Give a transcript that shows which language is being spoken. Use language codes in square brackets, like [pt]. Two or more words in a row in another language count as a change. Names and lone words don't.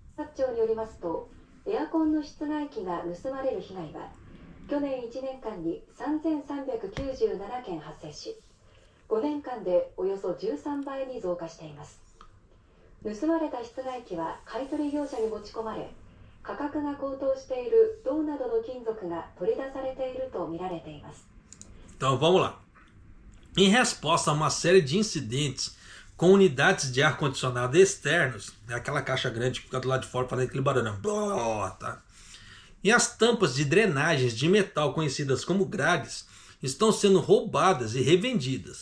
[ja] 5 年間でおよそ13倍に増加しています。盗まれた室外機は買取業者に持ち込まれ、価格が高騰している銅などの金属が取り出されていると見られています。 [pt] Então vamos lá. Em resposta a uma série de incidentes com unidades de ar-condicionado externos, aquela caixa grande que fica do lado de fora fazendo aquele barulho, tá? E as tampas de drenagens de metal conhecidas como grades estão sendo roubadas e revendidas.